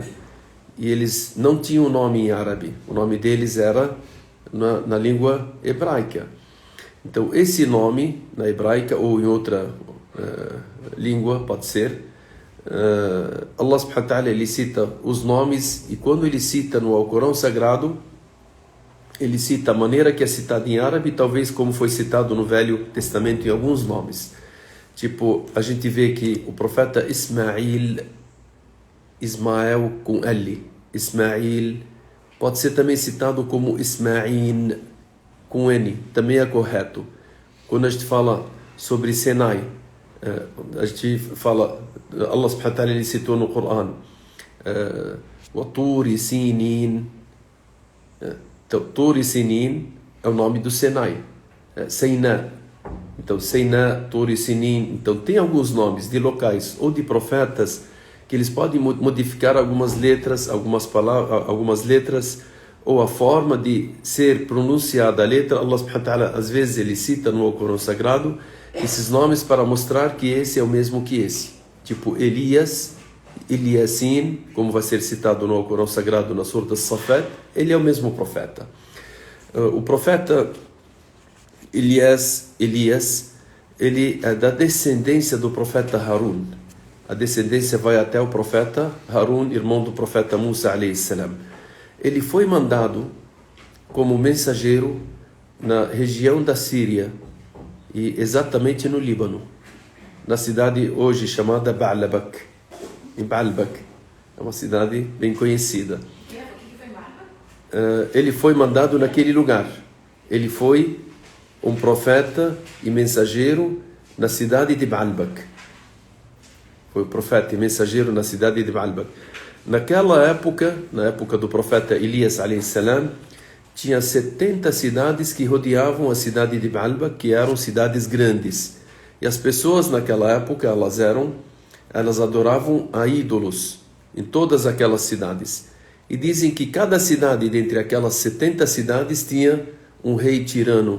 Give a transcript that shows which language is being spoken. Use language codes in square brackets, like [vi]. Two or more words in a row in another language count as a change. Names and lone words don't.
[pt] E eles não tinham nome em árabe. O nome deles era na língua hebraica. Então, esse nome na hebraica ou em outra língua, pode ser, [ar] الله سبحانه وتعالى [pt] ele cita os nomes, e quando ele cita no Alcorão Sagrado, ele cita a maneira que é citada em árabe, talvez como foi citado no Velho Testamento em alguns nomes. Tipo, a gente vê que o profeta Ismael com L, Ismael, pode ser também citado como Ismaín com N, também é correto. Quando a gente fala sobre Sinai, a gente fala, [ar] الله سبحانه وتعالى [pt] ele citou no Coran, [ar] وَطُورِ سِينِينَ. [pt] Então, Tur e Sinin é o nome do Sinai, Seiná. Então, Seiná, Tur e Sinin. Então, tem alguns nomes de locais ou de profetas que eles podem modificar algumas letras, algumas palavras, algumas letras, ou a forma de ser pronunciada a letra. [ar] الله سبحانه وتعالى, [pt] às vezes, ele cita no Alcorão Sagrado esses nomes para mostrar que esse é o mesmo que esse. Tipo, Elias, Eliasin, como vai ser citado no Alcorão Sagrado na Surah As-Saffat, ele é o mesmo profeta. O profeta Elias, ele é da descendência do profeta Harun. A descendência vai até o profeta Harun, irmão do profeta Musa [ar] عليه السلام. [pt] Ele foi mandado como mensageiro na região da Síria e exatamente no Líbano, na cidade hoje chamada Ba'labak. Em Baalbek, é uma cidade bem conhecida. Ele foi mandado naquele lugar. Ele foi um profeta e mensageiro na cidade de Baalbek. Foi o profeta e mensageiro na cidade de Baalbek. Naquela época, na época do profeta Elias [ar] عليه السلام, [pt] tinha 70 cidades que rodeavam a cidade de Baalbek, que eram cidades grandes. E as pessoas naquela época, elas adoravam a ídolos em todas aquelas cidades. E dizem que cada cidade dentre aquelas 70 cidades tinha um rei tirano.